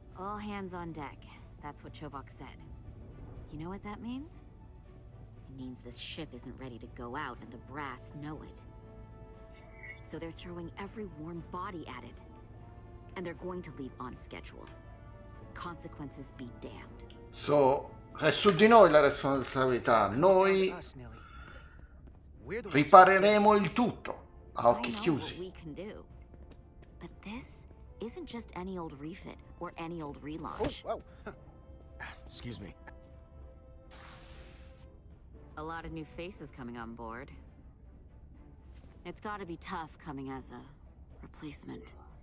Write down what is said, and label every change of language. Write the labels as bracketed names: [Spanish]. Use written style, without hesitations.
[English] All hands on deck. That's what Chovak said. You know what that means? It means this ship isn't ready to go out and the brass know it. So they're throwing every warm body at it. And they're going to leave on schedule. Consequences be damned. [Italian] So, è su di noi la responsabilità. Noi ripareremo il tutto a occhi chiusi. [English] We can do. But this isn't just any old refit or any old relaunch. Oh, whoa. Excuse me. A lot of new faces coming on board. It's gotta be tough coming as a replacement.